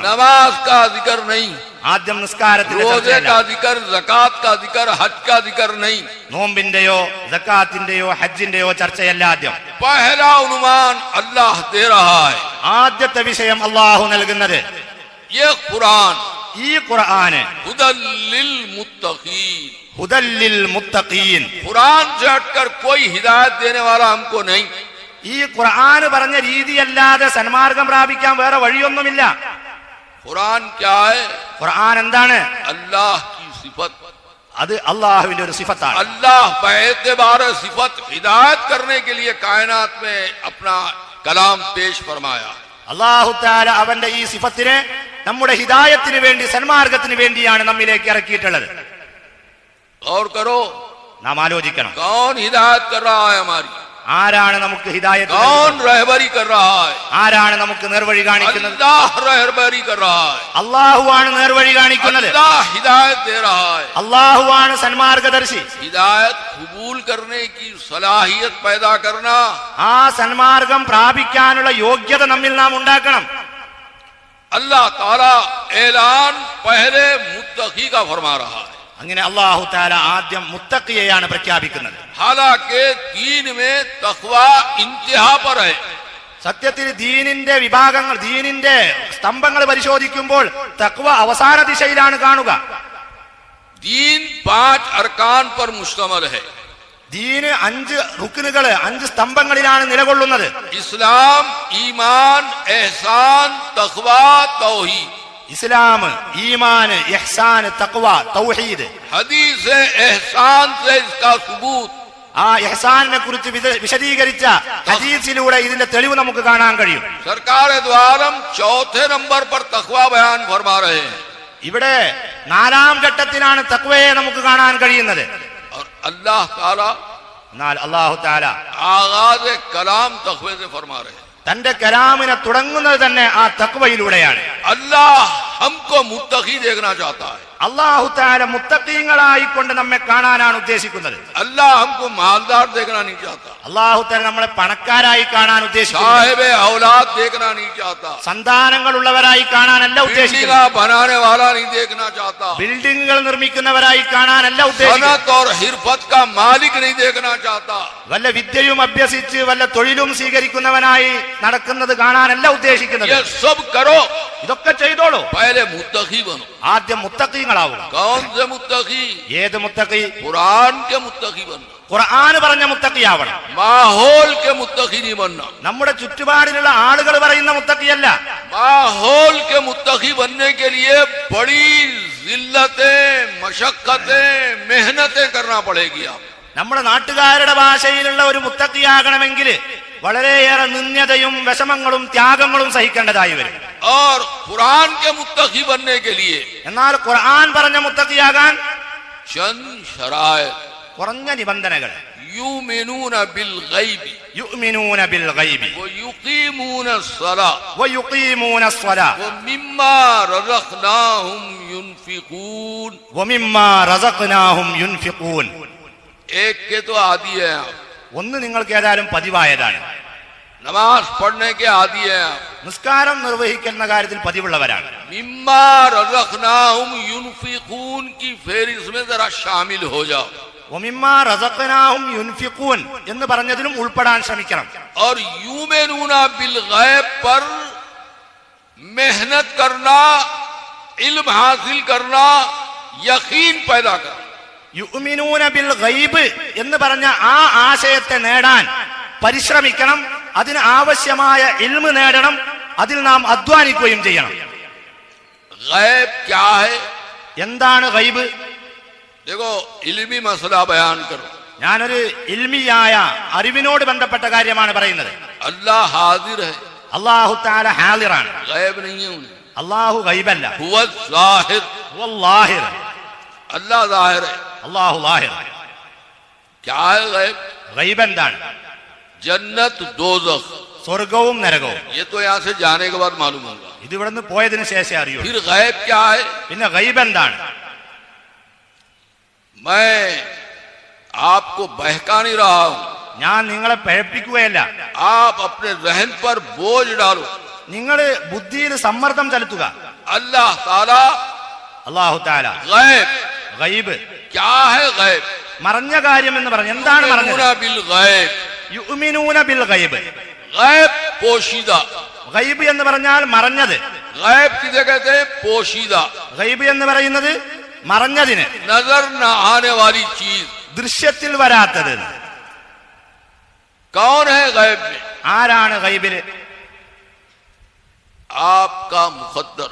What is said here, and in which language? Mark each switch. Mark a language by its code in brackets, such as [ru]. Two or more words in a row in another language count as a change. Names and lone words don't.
[ml] ആദ്യം നിസ്കാരത്തിന്റെ, നോമ്പിന്റെയോ സക്കാത്തിന്റെയോ ഹജ്ജിന്റെയോ ചർച്ചയല്ല. ആദ്യം ആദ്യത്തെ വിഷയം അള്ളാഹു നൽകുന്നത് ഈ ഖുർആന് [ar] هدى للمتقين. [ur] قرآن سے ہٹ کر کوئی ہدایت دینے والا ہم کو نہیں. [ml] ഈ ഖുർആൻ പറഞ്ഞ രീതിയല്ലാതെ സന്മാർഗം പ്രാപിക്കാൻ വേറെ വഴിയൊന്നുമില്ല. [ur] قرآن کیا ہے? [ml] ഖുർആൻ എന്താണ്? [ur] اللہ کی صفت. [ml] അത് അള്ളാഹുവിന്റെ ഒരു സിഫത്താണ്. [ur] اللہ بہ اعتبار صفت ہدایت کرنے کے لیے کائنات میں اپنا کلام پیش فرمایا. [ml] അല്ലാഹു തആല അവന്റെ ഈ സിഫത്തിനെ നമ്മുടെ ഹിദായത്തിന് വേണ്ടി സന്മാർഗത്തിന് വേണ്ടിയാണ് നമ്മിലേക്ക് ഇറക്കിയിട്ടുള്ളത്. [ur] اور کرو, [ml] നാം ആലോചിക്കണം, [ur] کون ہدایت کر رہا ہے ہماری? [ml] ആരാണ് നമുക്ക് ഹിദായത്ത് [ur] کون [ml] നൽകുന്നത്? [ur] رہبری کر رہا ہے? [ml] ആരാണ് നമുക്ക് നേർവഴി കാണിക്കുന്നത്? [ur] اللہ رہبری کر رہا ہے. [ml] അള്ളാഹുവാണ് നേർവഴി കാണിക്കുന്നത്. [ur] اللہ ہدایت دے رہا ہے. [ml] അള്ളാഹുവാണ് സന്മാർഗദർശി. [ur] ہدایت قبول کرنے کی صلاحیت پیدا کرنا, [ml] ആ സന്മാർഗം പ്രാപിക്കാനുള്ള യോഗ്യത നമ്മിൽ നാം ഉണ്ടാക്കണം. [ur] اللہ تعالیٰ اعلان پہلے متقی کا فرما رہا ہے. [ml] അങ്ങനെ അല്ലാഹു തആല ആദ്യം മുത്തഖിയെയാണ് പ്രഖ്യാപിക്കുന്നത്. [ur] حالانکہ دین میں تقویٰ انتہا پر ہے. [ml] സത്യത്തിൽ ദീനിന്റെ വിഭാഗങ്ങൾ, ദീനിന്റെ സ്തംഭങ്ങൾ പരിശോധിക്കുമ്പോൾ തഖ്വ അവസാന ദിശയിലാണ് കാണുക. [ur] دین 5 ارکان پر مشتمل ہے. [ml] ദീന് 5 റുക്നുകൾ, 5 സ്തംഭങ്ങളിലാണ് നിലകൊള്ളുന്നത്. [ur] اسلام، ایمان، احسان، تقویٰ، توحید. [ml] ഇസ്ലാം, ഈമാൻ, ഇഹ്സാൻ, തഖ്വ, തൗഹീദ്. [ur] حدیث احسان سے اس کا ثبوت. [ml] ആ ഇഹ്സാനിനെ കുറിച്ച് വിശദീകരിച്ച ഹദീസിലൂടെ ഇതിന്റെ തെളിവ് നമുക്ക് കാണാൻ കഴിയും. [ur] سرکار دوارم چوتھے نمبر پر تقویٰ بیان فرما رہے ہیں. [ml] ഇവിടെ 4ാം ഘട്ടത്തിലാണ് തഖ്വയെ നമുക്ക് കാണാൻ കഴിയുന്നത്. [ur] اور اللہ تعالیٰ [ml] എന്നാൽ അല്ലാഹു തആല [ur] آغاز کلام تقوے سے فرما رہے ہیں. [ml] തന്റെ കലാമിനെ തുടങ്ങുന്നത് തന്നെ ആ തഖ്വയിലൂടെയാണ്. [ur] اللہ ہم کو متقی دیکھنا چاہتا ہے. [ml] അല്ലാഹു തആല മുത്തഖീങ്ങളായിക്കൊണ്ട് നമ്മെ കാണാനാണ് ഉദ്ദേശിക്കുന്നത്. [ur] اللہ ہم کو مالدار دیکھنا نہیں چاہتا. [ml] അല്ലാഹു തആല നമ്മളെ പണക്കാരായി കാണാൻ ഉദ്ദേശിക്കുന്നു. [ur] صاحب اولاد دیکھنا نہیں چاہتا. [ml] സന്താനങ്ങളുള്ളവരായി കാണാനല്ല ഉദ്ദേശിക്കുന്നത്. [ur] بلڈنگ بنانے والا نہیں دیکھنا چاہتا. [ml] ബിൽഡിങ്ങുകൾ നിർമ്മിക്കുന്നവരായി കാണാനല്ല ഉദ്ദേശിക്കുന്നത്. [ur] صنعت اور حرفت کا مالک نہیں دیکھنا چاہتا. [ml] വല്ല വിദ്യയും അഭ്യസിച്ച് വല്ല തൊഴിലും സ്വീകരിക്കുന്നവനായി നടക്കുന്നത് കാണാനല്ല ഉദ്ദേശിക്കുന്നത്. [ur] یہ سب کرو, [ml] ഇതൊക്കെ ചെയ്തോളൂ, [ur] پہلے متقی بنو. [ml] ആദ്യം മുത്തഖീങ്ങളാവുക. [ur] کون سے متقی? [ml] ഏത് മുത്തഖി? [ur] قرآن کے متقی بننا. [ml] ഖുർആൻ പറഞ്ഞ മുത്തഖിയാവണം. [ur] ماحول کے متقی نہیں بننا. [ml] നമ്മുടെ ചുറ്റുപാടിലുള്ള ആളുകൾ പറയുന്ന മുത്തഖിയല്ല. [ur] ماحول کے متقی بننے کے لیے بڑی ذلتیں، مشقتیں، محنتیں کرنا پڑے گی. आप [ml] നമ്മുടെ നാട്ടുകാരുടെ ഭാഷയിലുള്ള ഒരു മുത്തഖിയാകണമെങ്കിൽ വളരെയേറെ നിന്ദ്യതയും വിഷമങ്ങളും ത്യാഗങ്ങളും സഹിക്കേണ്ടതായി വരും. [ur] اور قرآن کے متقی بننے کے لیے [ml] എന്നാൽ ഖുർആൻ പറഞ്ഞ മുത്തഖിയാകാൻ [ur] چند شرائط. [ml] കുറഞ്ഞ നിബന്ധനകൾ. [ar] يؤمنون بالغيب يؤمنون بالغيب ويقيمون الصلاة ويقيمون الصلاة ومما رزقناهم ينفقون. ومما رزقناهم ينفقون. [ur] ایک کے تو عادی ہیں آپ, [ml] ഒന്ന് നിങ്ങൾക്ക് ഏതായാലും പതിവായതാണ്. [ur] نماز پڑھنے کے عادی ہیں آپ. [ml] നിസ്കാരം നിർവഹിക്കുന്ന കാര്യത്തിൽ പതിവുള്ളവരാണ്. [ar] مما رزقناهم ينفقون [ur] کی فہرست میں ذرا شامل ہو جاؤ. [ar] ومما رزقناهم ينفقون [ml] എന്ന് പറഞ്ഞതിലും ഉൾപ്പെടാൻ ശ്രമിക്കണം. [ur] اور [ar] يؤمنون بالغيب [ur] پر محنت کرنا، علم حاصل کرنا، یقین پیدا کرنا. [ar] يؤمنون بالغيب [ml] എന്ന് പറഞ്ഞ ആ ആശയത്തെ നേടാൻ പരിശ്രമിക്കണം. അതിന് ആവശ്യമായ ഇൽമ് നേടണം. അതിൽ നാം അധ്വാനിക്കുകയും ചെയ്യണം. [ur] غیب کیا ہے? [ml] എന്താണ് ഗൈബ്? [ur] دیکھو، علمی مسئلہ بیان کرو. [ml] ഞാനൊരു ഇൽമിയായ അറിവിനോട് ബന്ധപ്പെട്ട കാര്യമാണ് പറയുന്നത്. [ur] اللہ حاضر ہے, [ml] അല്ലാഹു തആല ഹാദിറാണ്. [ur] غیب نہیں ہے انہیں. [ml] അല്ലാഹു ഗൈബല്ല. [ar] هو الظاهر, വല്ലാഹിർ. [ur] اللہ ظاہر ہے. [ml] അല്ലാഹു ലാഹിർ. [ur] کیا ہے غیب? [ml] ഗൈബ് എന്താണ്? [ur] جنت، دوزخ. [ml] സ്വർഗവും നരകവും. [ur] یہ تو یہاں سے جانے کے بعد معلوم ہوگا. [ml] ഇത് ഇവിടുന്ന് പോയതിനു ശേഷം അറിയൂ. [ur] پھر غیب کیا ہے? [ml] പിന്നെ ഗൈബ് എന്താണ്? [ur] میں آپ کو بہکا نہیں رہا ہوں. [ml] ഞാൻ നിങ്ങളെ പഴപ്പിക്കുകയല്ല. [ur] آپ اپنے ذہن پر بوجھ ڈالو. [ml] നിങ്ങൾ ബുദ്ധിയിൽ സമ്മർദ്ദം ചെലുത്തുക. [ur] اللہ تعالیٰ [ml] അല്ലാഹു തആല [ur] गैब. [ml] ഗൈബ്, [ur] کیا ہے غیب? [ml] മറഞ്ഞ കാര്യം എന്ന് പറഞ്ഞ എന്താണ് മറഞ്ഞത്? [ar] يؤمنون بالغيب. يؤمنون بالغيب. [ur] غیب پوشیدہ. [ml] ഗൈബ് എന്ന് പറഞ്ഞാൽ മറഞ്ഞത്. [ur] غیب کسے کہتے ہیں؟ پوشیدہ. [ml] ഗൈബ് എന്ന് പറയുന്നത് മറഞ്ഞതിന്, [ur] نظر نہ آنے والی چیز [ml] ദൃശ്യത്തിൽ വരാത്തത്. [ur] کون ہے غیب میں? [ml] ആരാണ് ഗൈബില്? [ur] آپ کا مقدر,